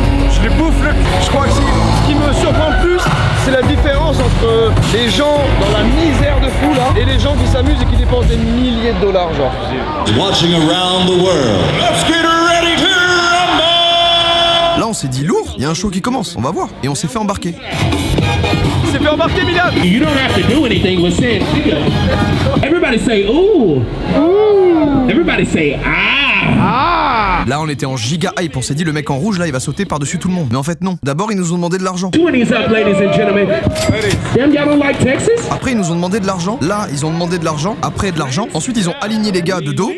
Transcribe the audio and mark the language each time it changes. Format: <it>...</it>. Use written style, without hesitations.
<fr>Je les bouffe le... Je crois que ce qui me surprend le plus, c'est la différence entre les gens dans la misère de fou là et les gens qui s'amusent et qui dépensent des milliers de dollars genre.</fr> <en>Watching around the world. Let's get ready to rumble!</en> <fr>Là on s'est dit lourd, il y a un show qui commence, on va voir. Et on s'est fait embarquer. On s'est fait embarquer, Milan.</fr> <en>You don't have to do anything with saying everybody say ooh. Ooh. Everybody say ah.</en> <fr>Là on était en giga hype, on s'est dit le mec en rouge là il va sauter par-dessus tout le monde. Mais en fait non, d'abord ils nous ont demandé de l'argent.</fr> <en>20's up, ladies and gentlemen. Damn, y'all don't like Texas?</en> <fr>Après ils nous ont demandé de l'argent, là ils ont demandé de l'argent, après de l'argent. Ensuite ils ont aligné les gars de dos</fr>